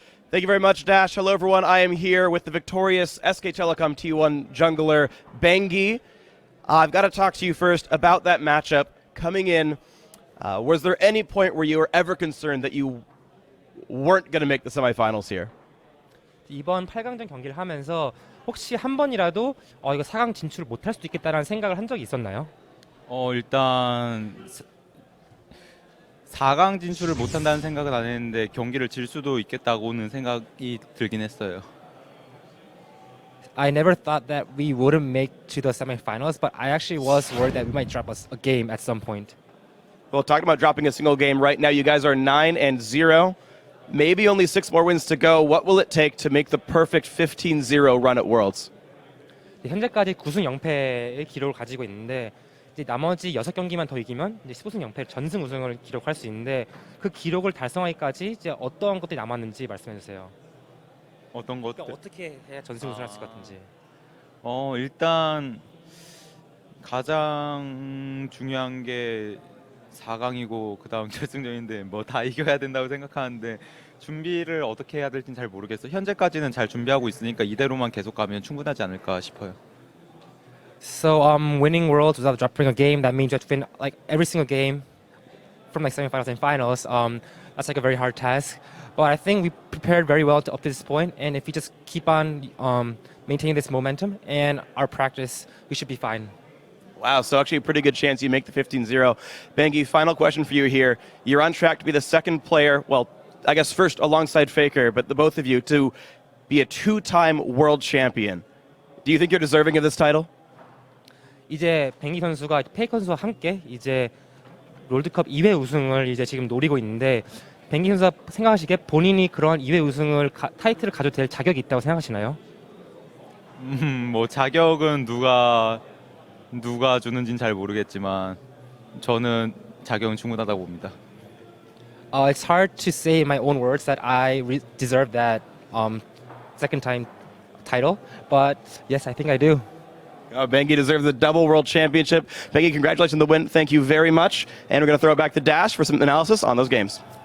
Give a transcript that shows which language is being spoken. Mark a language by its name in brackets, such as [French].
[English] Thank you very much, Dash. Hello, everyone. I am here with the victorious SK Telecom T1 jungler, Bangi. I've got to talk to you first about that matchup coming in. Was there any point where you were ever concerned that you weren't going to make the semifinals here? [Korean] 이번 8강전 경기를 하면서 혹시 한 번이라도 이거 4강 진출을 못할 수도 있겠다라는 생각을 한 적이 있었나요? 일단 4강 진출을 못한다는 생각은 안 했는데 경기를 질 수도 있겠다고는 생각이 들긴 했어요. [English] I never thought that we wouldn't make to the semifinals, but I actually was worried that we might drop a game at some point. Well, talking about dropping a single game right now, you guys are 9-0. Maybe only 6 more wins to go. What will it take to make the perfect 15-0 run at Worlds? [Korean] 현재까지 9승 0패의 기록을 가지고 있는데 이제 나머지 6경기만 더 이기면 이제 15승 0패 전승 우승을 기록할 수 있는데 그 기록을 달성하기까지 이제 어떤 것들이 남았는지 말씀해 주세요. 어떤 것들? 그러니까 어떻게 해야 전승 우승할 수 있을 것 같은지. 일단 가장 중요한 게 4강이고 그다음 결승전인데 뭐 다 이겨야 된다고 생각하는데 준비를 어떻게 해야 될지는 잘 모르겠어요. 현재까지는 잘 준비하고 있으니까 이대로만 계속 가면 충분하지 않을까 싶어요. [English] So winning worlds without dropping a game, that means you have to win like every single game from like semifinals and finals. That's like a very hard task. But I think we prepared very well up to this point, and if we just keep on maintaining this momentum and our practice, we should be fine. Wow, so actually a pretty good chance you make the 15-0. Bengi, final question for you here. You're on track to be the second player, well, I guess first alongside Faker, but the both of you to be a 2-time world champion. Do you think you're deserving of this title? [Korean] 이제 뱅기 선수가 페이커 선수와 함께 이제 롤드컵 2회 우승을 이제 지금 노리고 있는데 뱅기 선수가 생각하시기에 본인이 그런 2회 우승을 타이틀을 가져도 될 자격이 있다고 생각하시나요? 뭐 자격은 누가 주는지는 잘 모르겠지만 저는 자격은 충분하다고 봅니다. [English] It's hard to say in my own words that I deserve that second time title, but yes, I think I do. Bengi deserves the double world championship. Bengi, congratulations on the win. Thank you very much. And we're going to throw it back to Dash for some analysis on those games.